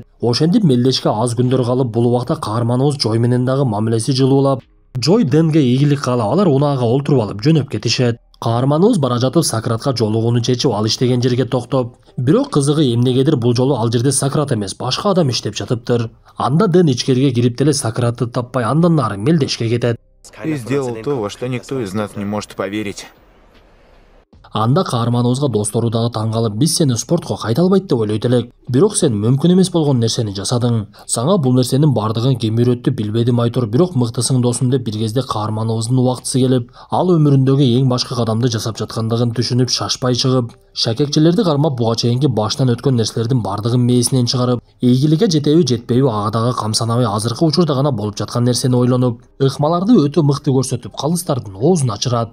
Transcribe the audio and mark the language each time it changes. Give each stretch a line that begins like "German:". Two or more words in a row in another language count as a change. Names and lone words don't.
Kyrgyz: Ошентип мелдешке аз күндөр калып, бул убакта каарманыбыз Жой менен дагы мамилеси жылуулап, Жой Дэнге ийгилик каалап, алар унаага олтуруп алып жөнөп кетишет. Каарманыбыз бара жатып Сократка жолугууну чечип ал иштеген жерге токтоп, бирок кызыгы эмнегедир бул жолу ал жерде Сократ эмес, башка адам иштеп жатыптыр. Анда Дэн ичкерге кирип деле Сократты таппай андан нары мелдешке кетет.
Russian: И сделал то, во что никто из нас не может поверить.
Kyrgyz: Анда каарманыбызга достору дагы таң калып, биз сени спортко кайта албайт деп ойлойт элек. Бирок сен мүмкүн эмес болгон нерсени жасадың. Сага бул нерсенин бардыгын ким үйрөттү билбедим айтор, бирок мыктысың досум деп бир кезде каарманыбыздын убактысы келип, ал өмүрүндөгү эң башкы кадамды жасап жаткандыгын түшүнүп шашпай чыгып, шакекчилерди кармап буга чейинки баштан өткөн нерселердин бардыгын мээсинен чыгарып, ийгиликке жетеби жетпейби ага дагы камсанабай азыркы учурда гана болуп жаткан нерсени ойлонуп, ыкмаларды өтө мыкты көрсөтүп, калыстардын оозун ачырат.